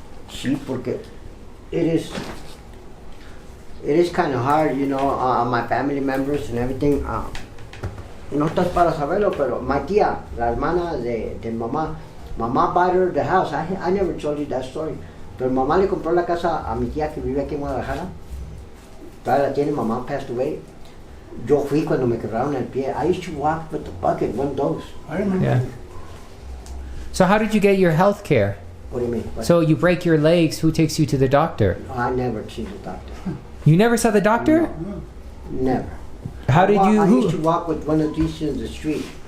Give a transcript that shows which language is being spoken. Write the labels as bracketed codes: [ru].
[es] Sí, porque [en] it is kind of hard, my family members and everything. [es] No estás para saberlo, pero [en] my [es] tía, la hermana de mamá [en] bought her the house. I never told you that story. [es] Pero mamá le compró la casa a mi tía que vive aquí en Guadalajara. Todavía la tiene, mamá [en] passed away. [es] Yo fui cuando me quebraron el pie. [en] I used to walk with the bucket, one of those. I remember. Yeah. So how did you get your health care? What do you mean? So you break your legs, who takes you to the doctor? I never seen the doctor. You never saw the doctor? No. Never. How did you? I used to walk with one of these in the street.